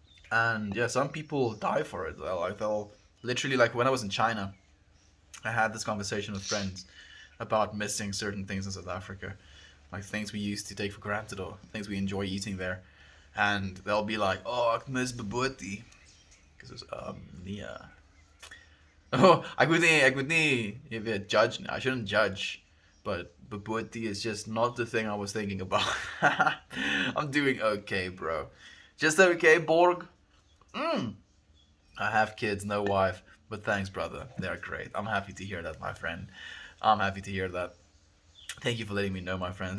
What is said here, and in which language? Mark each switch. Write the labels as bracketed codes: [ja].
[en] And yeah, some people die for it. They'll literally, like, when I was in China, I had this conversation with friends about missing certain things in South Africa, like things we used to take for granted or things we enjoy eating there, and they'll be like, [af] "Oh, ek mis bobotie," [en] because yeah. [af] Oh, ek moet nie, jy weet, judge. [en] I shouldn't judge, but bobotie is just not the thing I was thinking about. I'm doing okay, bro. Just okay, Borg. I have kids, no wife, but thanks, brother. They're great. I'm happy to hear that, my friend. I'm happy to hear that. Thank you for letting me know, my friend.